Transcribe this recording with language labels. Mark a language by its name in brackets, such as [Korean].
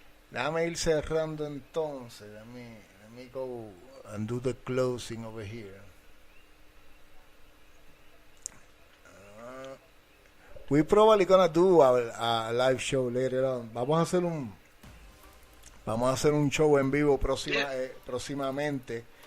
[Spanish] Déjame ir cerrando entonces. [English] Let me go and do the closing over here. We probably gonna do a live show later on. [Spanish] Vamos a hacer un show en vivo próximamente.